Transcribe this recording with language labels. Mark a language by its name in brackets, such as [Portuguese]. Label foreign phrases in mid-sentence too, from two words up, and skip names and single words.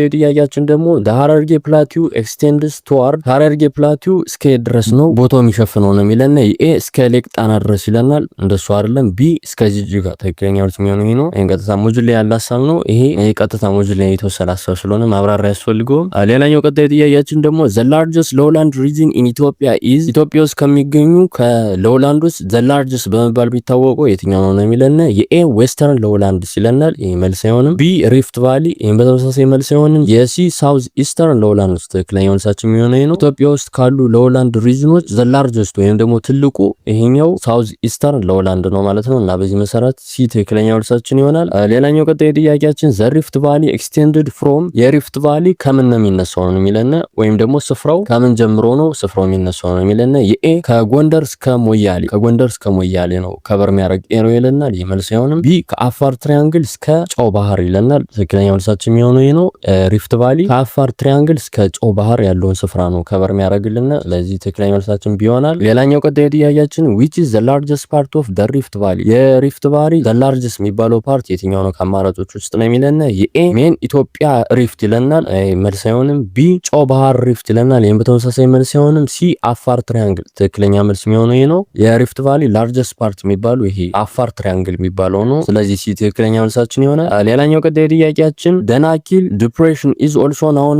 [Amharic] ጥያቄያችን ደግሞ [English] Harerge plateau extends toward [Amharic] ሐረርጌ ፕላቲዩ እስከ ድረስ ነው ቦታው የሚሸፍነው ነው የሚለና የኤ እስከ ሌክ ጣና ድረስ ይለናል። እንደሱ አይደለም። ቢ እስከ ጅጅጋ ትክክለኛ መልስ የሚሆነው ይሄ ነው። ይሄን ቀጥታ ሞጁል ላይ ያለ ሀሳብ ነው። ይሄ ቀጥታ ሞጁል ላይ የተወሰደ ሀሳብ ስለሆነ ማብራሪያ ያስፈልገውም። ሌላኛው ቀጣዩ ጥያቄያችን ደግሞ [English] the largest lowland region in Ethiopia is [Amharic] ኢትዮጵያ ውስጥ ከሚገኙ ከሎውላንድ ውስጥ the largest በመባል ቢታወቀው የትኛው ነው የሚለና የኤ [English] western lowlands [Amharic] ይለናል። ይሄ መልስ አይሆንም። ቢ ሪፍት ቫሊ ይሄን በተመሳሳይ መልስ አይሆንም። የሲ [English] south eastern lowland [Amharic] ውስጥ ትክክለኛ መልሳችን የሚሆነው ነው። ኢትዮጵያ ውስጥ ካሉ [English] lowland regions the largest [Amharic] ወይም ደግሞ ትልቁ ይሄኛው [English] south eastern lowland [Amharic] ነው ማለት ነው እና በዚህ መሰረት ሲ ትክክለኛ መልሳችን ይሆናል። ሌላኛው ቀጣዩ ጥያቄያችን [English] the rift valley extended from [Amharic] የሪፍት ቫሊ ከምን ነው የሚነሳው ነው የሚለና ወይም ደግሞ ስፍራው ከምን ጀምሮ ነው ስፍራው የሚነሳው ነው የሚለና የኤ ከጎንደር እስከ ሞያሌ ከጎንደር እስከ ሞያሌ ነው ከበር የሚያደርግ ኤሮ ይለናል። ይህ መልስ አይሆንም። ቢ ከአፋር ትሪያንግል እስከ ጨው ባህር ይለናል። ትክክለኛ መልሳችን የሚሆነው ይሄ ነው። ሪፍት ቫሊ ከአፋር ትሪያንግል እስከ ጨው ባህር ያለውን ስፍራ ነው ከበር የሚያደርግልና ለዚህ ትክክለኛ መልሳችን ቢሆናል። ሌላኛው ቀጣዩ ጥያቄያችን [English] which is the largest part of the rift valley [Amharic] የሪፍት ቫሊ [English] the largest [Amharic] የሚባለው ፓርት የትኛው ነው ከአማራጮች ውስጥ ነው የሚለና የኤ [English] main Ethiopia rift [Amharic] ይለናል። መልስ አይሆንም። ቢ ጨው ባህር ሪፍት ይለናል። ይሄን በተመሳሳይ መልስ አይሆንም። ሲ አፋር ትሪያንግል ትክክለኛ መልስ የሚሆነው ይሄ ነው። የሪፍት ቫሊ [English] largest part [Amharic] የሚባለው ይሄ አፋር ትሪያንግል የሚባለው ነው። ስለዚህ ሲ ትክክለኛ መልሳችን ይሆናል። ሌላኛው ቀጣዩ ጥያቄያችን [English] Danakil depression is also known as